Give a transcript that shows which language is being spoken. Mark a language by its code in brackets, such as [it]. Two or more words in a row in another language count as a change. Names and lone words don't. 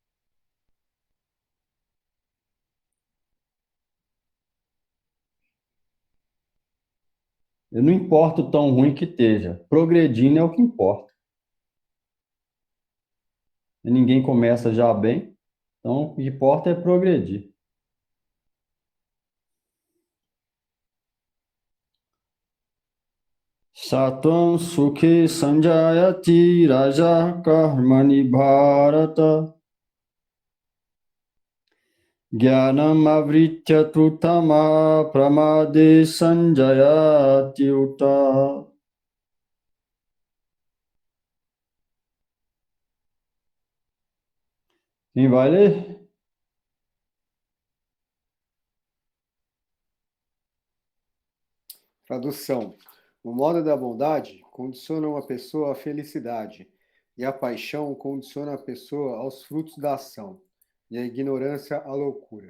[pt] Eu não importa o tão ruim que esteja, progredindo é o que importa. E ninguém começa já bem, então o que importa é progredir. [sa] सत्त्वं सुखे सञ्जयति रजः कर्मणि भारत ज्ञानम् आवृत्य तमः प्रमादे सञ्जयति उत. [pt] Quem vai ler? Tradução. O modo da bondade condiciona uma pessoa à felicidade, e a paixão condiciona a pessoa aos frutos da ação, e a ignorância à loucura.